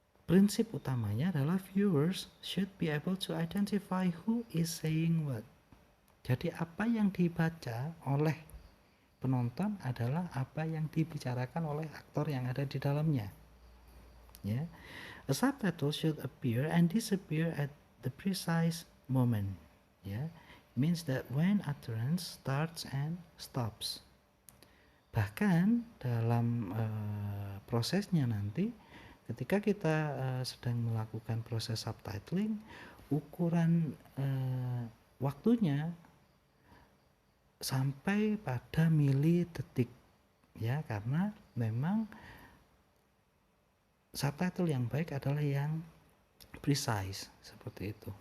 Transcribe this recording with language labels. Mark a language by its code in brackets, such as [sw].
[id] Prinsip utamanya adalah [en] viewers should be able to identify who is saying what. [id] Jadi apa yang dibaca oleh penonton adalah apa yang dibicarakan oleh aktor yang ada di dalamnya. Ya. [en] A subtitle should appear and disappear at the precise moment. Ya. It means that when utterance starts and stops. [id] Bahkan dalam prosesnya nanti ketika kita sedang melakukan proses subtitling, ukuran waktunya sampai pada milidetik ya, karena memang subtitle yang baik adalah yang precise seperti itu.